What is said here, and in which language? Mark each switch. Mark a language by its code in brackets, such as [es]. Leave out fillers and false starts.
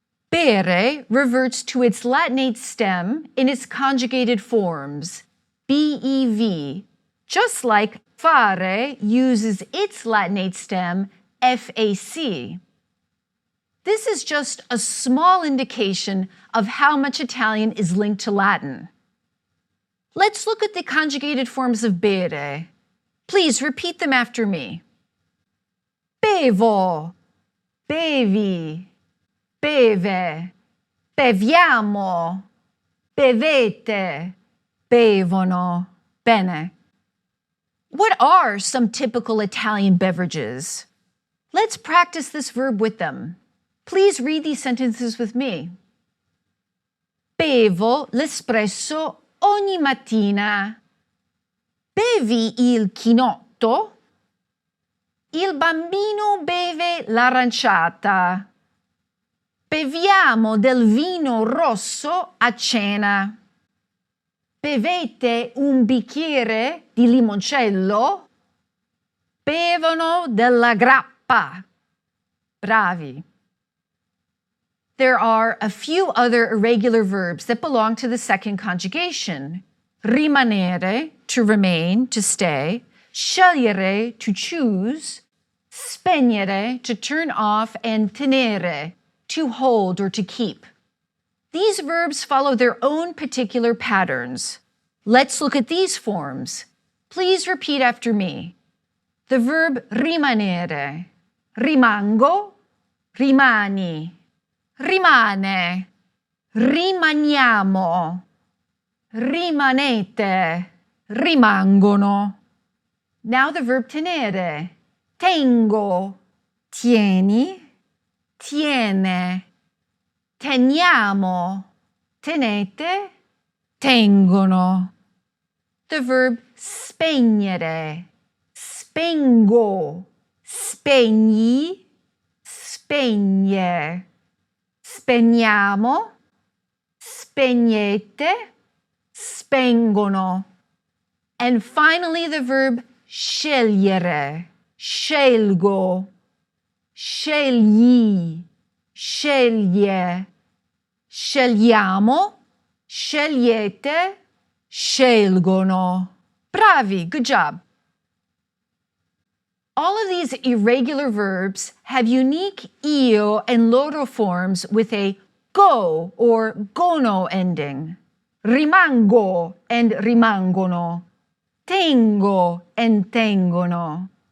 [en] Bere reverts to its Latinate stem in its conjugated forms, bev, just like fare uses its Latinate stem, fac. This is just a small indication of how much Italian is linked to Latin. Let's look at the conjugated forms of bere. Please repeat them after me. [it] Bevo, bevi, beve, beviamo, bevete, bevono. Bene. [en] What are some typical Italian beverages? Let's practice this verb with them. Please read these sentences with me. [it] Bevo l'espresso ogni mattina. Bevi il chinotto? Il bambino beve l'aranciata. Beviamo del vino rosso a cena. Bevete un bicchiere di limoncello? Bevono della grappa. Bravi. [en] There are a few other irregular verbs that belong to the second conjugation. Rimanere, to remain, to stay. Scegliere, to choose. Spegnere, to turn off. And tenere, to hold or to keep. These verbs follow their own particular patterns. Let's look at these forms. Please repeat after me. The verb [it] rimanere. Rimango, rimani. rimane, rimaniamo, rimanete, rimangono. [en] Now the verb [it] tenere. Tengo, tieni, tiene, teniamo, tenete, tengono. [en] The verb [it] spegnere. Spengo, spegni, spegne. Spegniamo, spegnete, spengono. [en] And finally the verb scegliere. [it] Scelgo, scegli, sceglie, scegliamo, scegliete, scelgono. [en] Bravi, good job. All of these irregular verbs have unique io and loro forms with a go or gono ending. [it] Rimango and rimangono. Tengo and tengono.